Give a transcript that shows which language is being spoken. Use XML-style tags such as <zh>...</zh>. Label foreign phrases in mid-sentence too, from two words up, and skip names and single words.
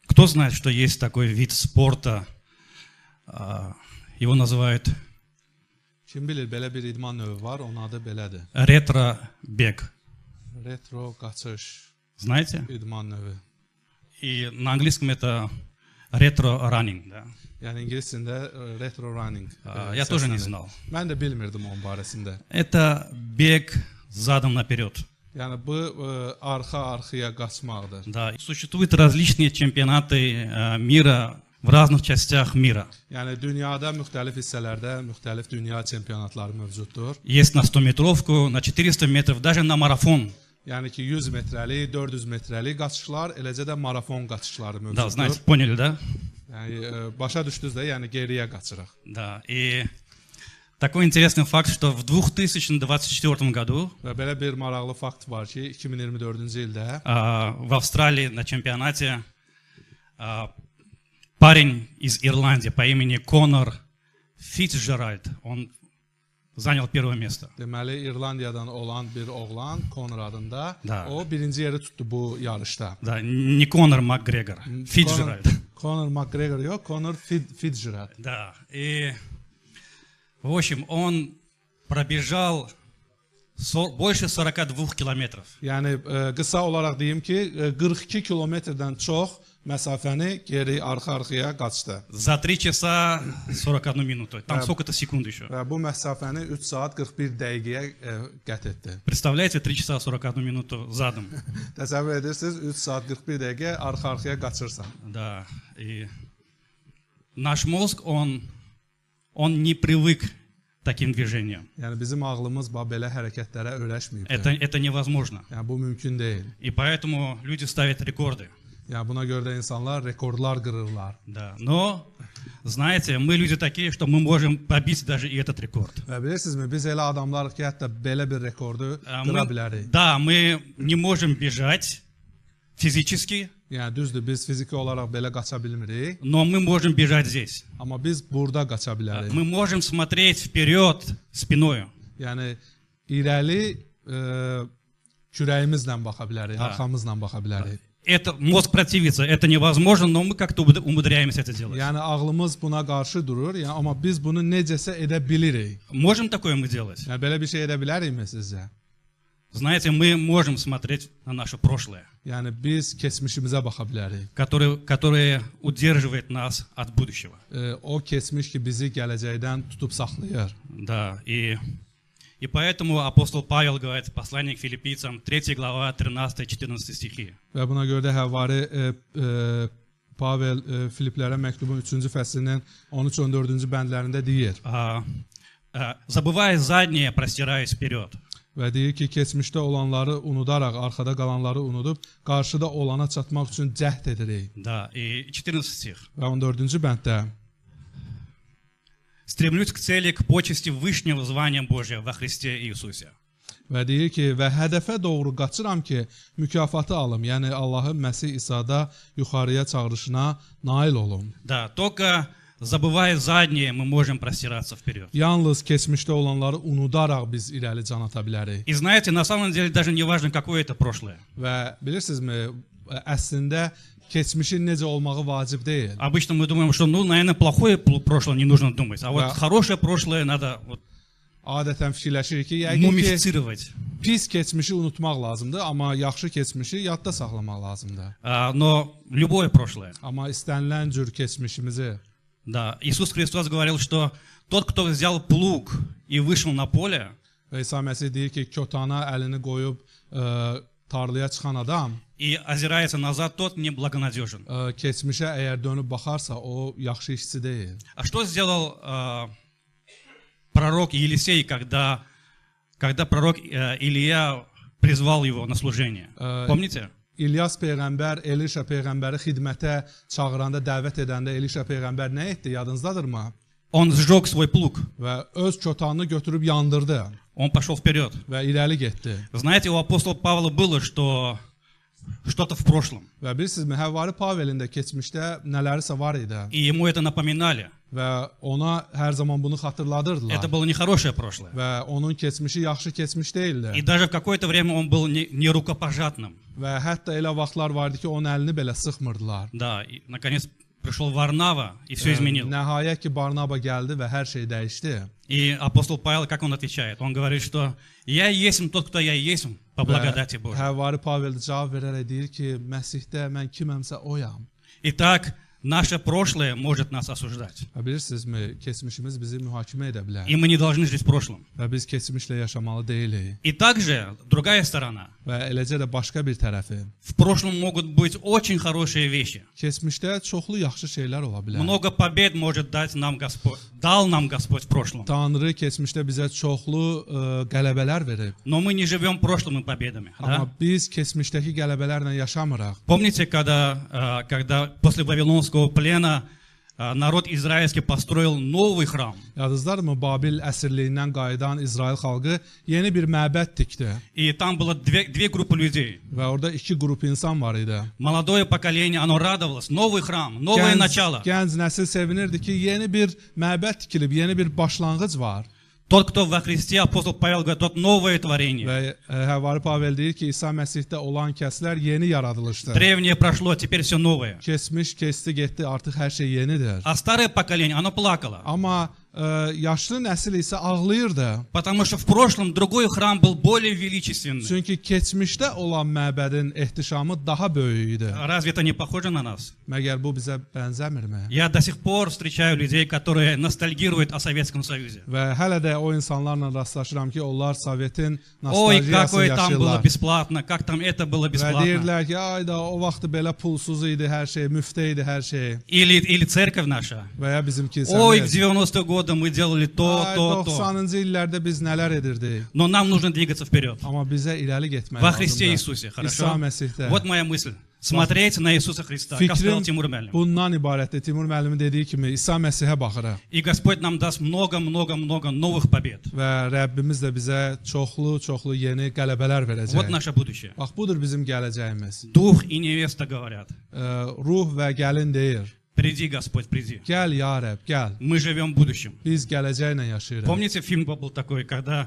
<ru>Кто знает, что есть такой вид спорта, его называют</ru> <az>Kim bilir, belə bir idman növü var, onun adı belədir.</az> <ru>ретро-бег.</ru> <az>Retro qaçış</az> <ru>Знаете?</ru> <az>idman növü.</az> <ru>И на английском это ретро-раннинг. Да?</ru> <az>Yəni ingiliscində</az> <en>retro running.</en> <ru>Я тоже не знал.</ru> <az>Mən də bilmirdim onun barəsində.</az> <ru>Это бег задом наперед.</ru> <az>Yəni bu arxa-arxaya qaçmaqdır.</az> <ru>Да. Существуют различные чемпионаты мира в разных частях мира.</ru> <az>Yəni dünyada müxtəlif hissələrdə müxtəlif dünya çempionatları mövcuddur.</az> <ru>Есть на 100-метровку, на 400 метров, даже на марафон.</ru> <az>Yəni ki 100 metrəlik, 400 metrəlik qaçışlar, eləcə də marafon qaçışları</az> <ru>Да,</ru> <az>mövcuddur.</az> <ru>знаете, поняли, да?</ru> <az>Yəni başa düşdünüz də, yəni geriyə qaçırıq.</az> <ru>Да. И такой интересный факт, что в 2024 году</ru> <az>Və belə bir maraqlı fakt var ki, 2024-cü ildə</az> <ru>в Австралии на чемпионате парень из Ирландии по имени Конор Фицджеральд, он занял первое место.</ru> <az>deməli İrlandiyadan olan bir oğlan Conor adında,</az> <ru>Da.</ru> <az>o birinci yeri tutdu bu yarışda.</az> <ru>Да, не Конор Макгрегор, Фицджеральд.</ru> <az>Conor McGregor yox, Conor Fitzgerald.</az> <ru>Да, и в общем, он pробежал больше 42 километров.</ru> <az>Yəni qısa olaraq deyim ki, 42 kilometrdən çox məsafəni geri arxa-arxaya qaçdı.</az> <ru>За 3 часа 41 минуту. Там сколько-то секунд еще.</ru> <az>Və bu məsafəni 3 saat 41 dəqiqəyə qət etdi.</az> <ru>Представляете, 3 часа 41 минуту задом.</ru> <az>Təsəvvür edirsiniz, 3 saat 41 dəqiqə arxa-arxaya qaçırsan.</az> <ru>Да, и наш мозг, он не привык к таким движениям.</ru> <az>Yəni bizim ağlımız belə hərəkətlərə öyrəşməyib.</az> <ru>Это невозможно.</ru> <az>Yəni bu mümkün deyil.</az> <ru>И поэтому люди ставят рекорды.</ru> <az>Yəni buna görə də insanlar rekordlar qırırlar.</az> <ru>Да, но, знаете, мы люди такие, что мы можем побить даже и этот рекорд.</ru> <az>Və bilirsinizmi, biz elə adamlarıq ki, hətta belə bir rekordu qıra bilərik.</az> <ru>Да, мы не можем бежать физически,</ru> <az>Yəni düzdür, biz fiziki olaraq belə qaça bilmirik,</az> <ru>но мы можем бежать здесь.</ru> <az>amma biz burada qaça bilərik.</az> <ru>Мы можем смотреть вперед спиной.</ru> <az>Yəni irəli kürəyimizlə baxa bilərik, arxamızla baxa bilərik.</az> <ru>Это мозг противится, это невозможно, но мы как-то умудряемся это делать.</ru> <az>Yəni ağlımız buna qarşı durur, yəni amma biz bunu necəsə edə bilirik.</az> <ru>Можем такое мы делать?</ru> <az>Yəni belə bir şey edə bilərikmi sizcə?</az> <ru>Знаете, мы можем смотреть на наше прошлое,</ru> <az>Yəni biz keçmişimizə baxa bilərik.</az> <ru>которое удерживает нас от будущего.</ru> <az>O keçmiş ki bizi gələcəkdən tutub saxlayır.</az> <ru>Да, и поэтому апостол Павел говорит в послании к филиппийцам, 3 глава, 13-14 стихи.</ru> <az>Və buna görə də həvari Pavel Filiplərə məktubun 3-cü fəslinin 13-14-cü bəndlərində deyir.</az> <ru>Забывая заднее, простираясь вперед.</ru> <az>Və deyir ki, keçmişdə olanları unudaraq, arxada qalanları unudub, qarşıda olana çatmaq üçün cəhd edirik.</az> <ru>Да, и 14 стих.</ru> <az>Və 14-cü bənddə</az> <ru>Стремлюсь к цели, к почести вышнего звания Божия во Христе Иисусе.</ru> <az>Və deyir ki, və hədəfə doğru qaçıram ki, mükafatı alım, yəni Allahın Məsih İsa'da yuxarıya çağırışına nail olum.</az> <ru>Да, только забывая заднее, мы можем простираться вперед.</ru> <az>Yalnız keçmişdə olanları unudaraq biz irəli can ata bilərik.</az> <ru>И знаете, на самом деле даже не важно, какое это прошлое.</ru> <az>Və bilirsinizmi, əslində keçmişin necə olmağı vacib deyil.</az> <ru>Обычно мы думаем, что, наверное, плохое прошлое не нужно думать, а вот хорошее прошлое надо</ru> <az>Adətən fikirləşirik ki, yəqin ki,</az> <ru>мумифицировать.</ru> <az>pis keçmişi unutmaq lazımdır, amma yaxşı keçmişi yadda saxlamaq lazımdır.</az> <ru>Но любое прошлое.</ru> <az>Amma istənilən cür keçmişimizi.</az> <ru>Да, Иисус Христос говорил, что тот, кто взял плуг и вышел на поле,</ru> <az>Və İsa Məsih deyir ki, kötana əlini qoyub tarlaya çıxan adam</az> <ru>и озирается назад, тот неблагонадежен.</ru> <az>Keçmişə əgər dönüb baxarsa, o yaxşı işçi deyil.</az> <ru>А что сделал пророк Елисей, когда пророк Илья призвал его на служение? Помните?</ru> <az>İlyas peyğəmbər Elişa peyğəmbəri xidmətə çağıranda, dəvət edəndə Elişa peyğəmbər nə etdi? Yadınızdadır?</az> <ru>Он сжег свой плуг.</ru> <az>Və öz kötanını götürüb yandırdı.</az> <ru>Он пошел вперед.</ru> <az>Və irəli getdi.</az> <ru>Знаете, у апостола Павла было, что что-то в прошлом.</ru> <az>Və bilirsinizmi, Həvvari Pavelin də keçmişdə nələrisə var idi.</az> <ru>И ему это напоминали.</ru> <az>və ona hər zaman bunu xatırladırdılar.</az> <ru>Это было нехорошее прошлое.</ru> <az>Və onun keçmişi yaxşı keçmiş değildi.</az> <ru>И даже в какое-то время он был не рукопожатным.</ru> <az>Və hətta elə vaxtlar vardı ki, onun əlini belə sıxmırdılar.</az> <ru>Да, и наконец пришел Варнава и все изменил.</ru> <az>Nəhayət ki, Barnaba gəldi və hər şey dəyişdi.</az> <ru>И апостол Павел, как он отвечает? Он говорит, что «Я есть тот, кто я есть, по благодати Божьей».</ru> <az>Həvari Pavel cavab verərək deyir ki, Məsihdə mən kiməmsə oyam.</az> <ru>Итак, наше прошлое может нас осуждать.</ru> <az>Və bilirsinizmi, keçmişimiz bizi mühakimə edə bilər.</az> <ru>И мы не должны жить в прошлом.</ru> <az>Və biz keçmişlə yaşamalı deyilik.</az> <ru>И также другая сторона.</ru> <az>Və eləcə də başqa bir tərəfi.</az> <ru>В прошлом могут быть очень хорошие вещи.</ru> <az>Keçmişdə çoxlu yaxşı şeylər ola bilər.</az> <ru>Много побед может дать нам Господь. Дал нам Господь в прошлом.</ru> <az>Tanrı keçmişdə bizə çoxlu qələbələr verib.</az> <ru>Но мы не живем прошлыми победами.</ru> <az>Amma</az> <ru>Да?</ru> <az>biz keçmişdəki qələbələrlə yaşamırıq.</az> <ru>Помните, когда после Вавилонского плена народ израильский построил новый храм?</ru> <az>Yadınızdadır Babil əsirliyindən qayıdan İsrail xalqı yeni bir məbəd tikdi.</az> <ru>И там было две группы людей.</ru> <az>Və orada iki qrup insan var idi.</az> <ru>Молодое поколение, оно радовалось. Новый храм, новое начало.</ru> <az>Gənc nəsil sevinirdi ki, yeni bir məbəd tikilib, yeni bir başlanğıc var.</az> <ru>Tот, кто во Христе, апостол Павел говорит, тот новое творение.</ru> <az>Və Həvari Pavel deyir ki, İsa Məsihdə olan kəslər yeni yaradılışdır.</az> <ru>Древнее прошло, теперь все новое.</ru> <az>Keçmiş, keçdi, getdi, artıq hər şey yenidir.</az> <ru>А старое поколение, оно плакало.</ru> <az>Amma yaşlı nəsil isə ağlayırdı.</az> <ru>Потому что в прошлом другой храм был более величественный.</ru> <az>Çünki keçmişdə olan məbədin ehtişamı daha böyük idi.</az> <ru>Разве это не похоже на нас?</ru> <az>Məgər bu bizə bənzəmirmi?</az> <ru>Я до сих пор встречаю людей, которые ностальгируют о Советском Союзе.</ru> <az>Və hələ də o insanlarla rastlaşıram ki, onlar Sovetin</az> <ru>Ой,</ru> <az>nostalgiyasını</az> <ru>какое там было</ru> <az>yaşayırlar.</az> <ru>бесплатно, как там это было</ru> <az>Və</az> <ru>бесплатно.</ru> <az>deyirlər ki, ayda o vaxt belə pulsuz idi hər şey, müftə idi hər şey.</az> <ru>Или церковь наша.</ru> <az>Və ya bizim</az> <ru>Ой, в</ru> <az>kilsəmiz.</az> <ru>90-е годы мы делали то,</ru> <az>Ay,</az> <ru>то.</ru> <az>90-cı illərdə biz nələr edirdik.</az> <ru>Но нам нужно двигаться вперед.</ru> <az>Amma bizə irəli getmək</az> <ru>Во Христе</ru> <az>lazımdır.</az> <ru>Иисусе,</ru> <az>İsa</az> <ru>хорошо?</ru> <az>Məsihdə.</az> <ru>Вот моя мысль. Смотреть на Иисуса Христа, как сказал</ru> <az>Fikrim</az> <ru>Тимур Мялин.</ru> <az>bundan ibarətdir. Timur müəllimin dediyi kimi İsa Məsihə baxırıq.</az> <ru>И Господь нам даст много-много-много новых побед.</ru> <az>Və Rəbbimiz də bizə çoxlu yeni qələbələr</az> <ru>Вот</ru> <az>verəcək.</az> <ru>наше будущее.</ru> <az>Bax, budur bizim gələcəyimiz.</az> <ru>Дух и невеста говорят.</ru> <az>Ruh və gəlin deyir.</az> <ru>Приди, Господь, приди.</ru> <az>Gəl ya Rəbb, gəl.</az> <ru>Мы живем в будущем.</ru> <az>Biz gələcəklə yaşayırıq.</az> <ru>Помните, фильм был такой, когда</ru>